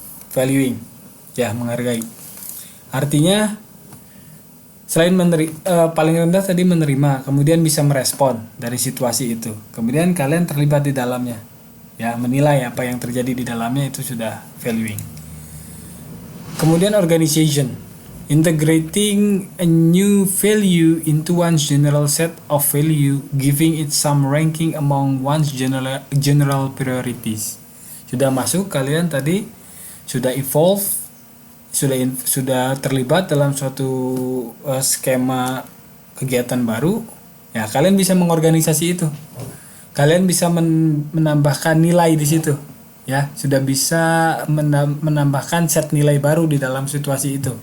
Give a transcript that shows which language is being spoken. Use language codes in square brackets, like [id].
[id] Valuing, ya, menghargai. Artinya selain paling rendah tadi menerima, kemudian bisa merespon dari situasi itu, kemudian kalian terlibat di dalamnya, ya, menilai apa yang terjadi di dalamnya, itu sudah valuing. [en] Kemudian organization, integrating a new value into one's general set of value, giving it some ranking among one's general priorities. [id] Sudah masuk, kalian tadi sudah evolve, sudah terlibat dalam suatu skema kegiatan baru, ya, kalian bisa mengorganisasi itu. Kalian bisa menambahkan nilai di situ, ya, sudah bisa menambahkan set nilai baru di dalam situasi itu.